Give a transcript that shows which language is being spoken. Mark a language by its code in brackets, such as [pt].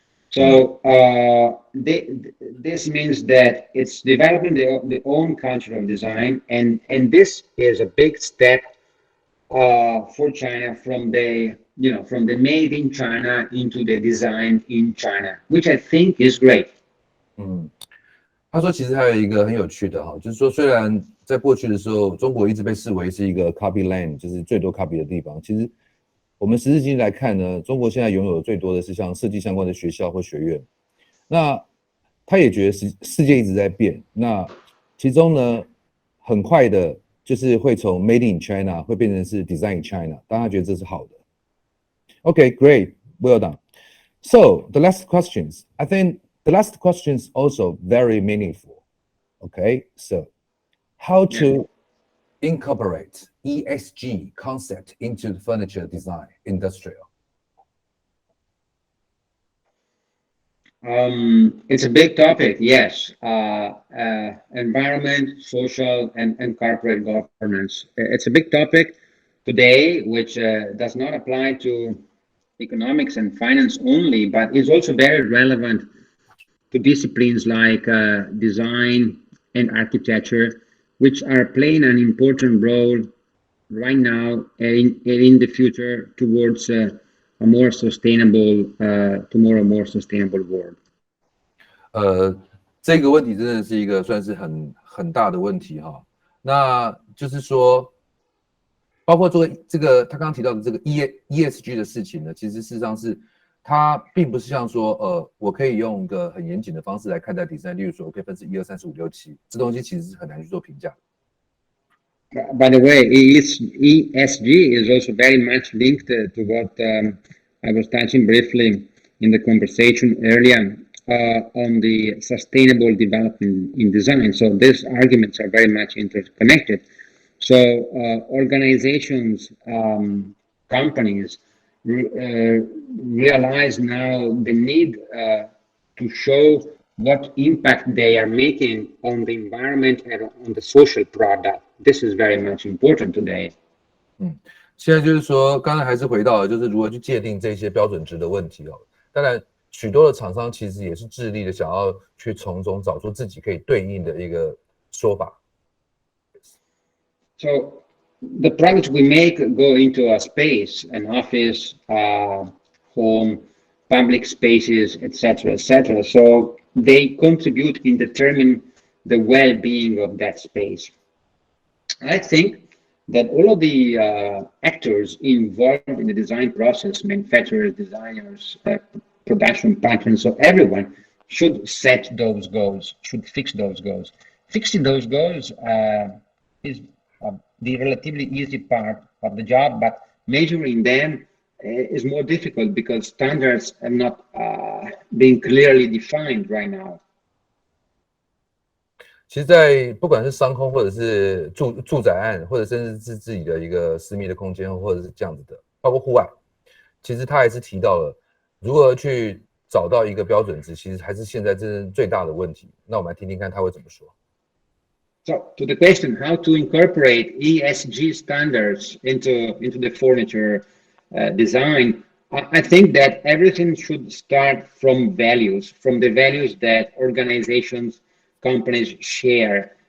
[en] So this means that it's developing the own culture of design, and this is a big step for China from the made in China into the design in China, which I think is great. [zh] 他说其实还有一个很有趣的哈，就是说虽然在过去的时候，中国一直被视为是一个 copy land， 就是最多 copy 的地方，其实我们时至今日来看呢，中国现在拥有最多的是像设计相关的学校或学院。那他也觉得世界一直在变，那其中呢，很快的就是会从 [en] Made in China [zh] 会变成是 [en] Design in China， [zh] 当然他觉得这是好的。 [en] Okay, great, well done. So the last questions, I think the last question is also very meaningful. Okay, so how to incorporate ESG concept into the furniture design industrial? It's a big topic, yes. Environment, social, and corporate governance. It's a big topic today, which does not apply to economics and finance only, but is also very relevant to disciplines like design and architecture, which are playing an important role right now and in the future towards a more sustainable, tomorrow more sustainable world. [zh] 这个问题真的是一个算是很大的问题哈。那就是说，包括这个他刚刚提到的这个 ESG 的事情呢，其实事实上是它并不是像说我可以用一个很严谨的方式来看待 design， 例如说我可以分成1、2、3、4、5、6、7，这东西其实是很难去做评价。 [en] By the way, ESG is also very much linked to what I was touching briefly in the conversation earlier on the sustainable development in design. So these arguments are very much interconnected. So organizations, companies realize now the need to show what impact they are making on the environment and on the social product. This is very much important today. [zh] 现在就是说，刚才还是回到了就是如何去界定这些标准值的问题哦。当然，许多的厂商其实也是致力的想要去从中找出自己可以对应的一个说法。 [en] So the products we make go into a space, an office, home, public spaces, etc., etc. So they contribute in determining the well-being of that space. I think that all of the actors involved in the design process, manufacturers, designers, production patterns, so everyone should set those goals, should fix those goals. Fixing those goals is the relatively easy part of the job, but measuring them is more difficult because standards are not being clearly defined right now. [zh] 其实在不管是商空或者是住宅案，或者甚至是自己的一个私密的空间，或者是这样子的，包括户外，其实他还是提到了如何去找到一个标准值，其实还是现在真正最大的问题。那我们来听听看他会怎么说。 [en] So to the question, how to incorporate ESG standards into the furniture design, I think that everything should start from values, from the values that organizations, companies share.